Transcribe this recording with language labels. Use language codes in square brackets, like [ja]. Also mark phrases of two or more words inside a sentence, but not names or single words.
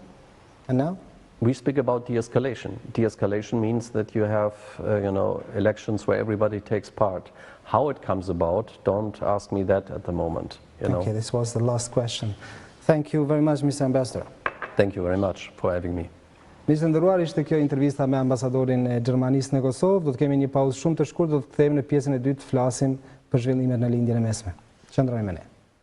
[en] And now? We speak about de-escalation. De-escalation means that you have, elections where everybody takes part. How it comes about, don't ask me that at the moment. Okay, this was the last question. Thank you very much, Mr. Ambassador. Thank you very much for having me. [sq] Mirë nderuar, ishte kjo intervista me ambasadorin e Gjermanisë në Kosovë. Do të kemi një pauzë shumë të shkurtër, do të kthehemi në pjesën e dytë të flasim për zhvillimet në lindjen e mesme. Qëndroni me ne.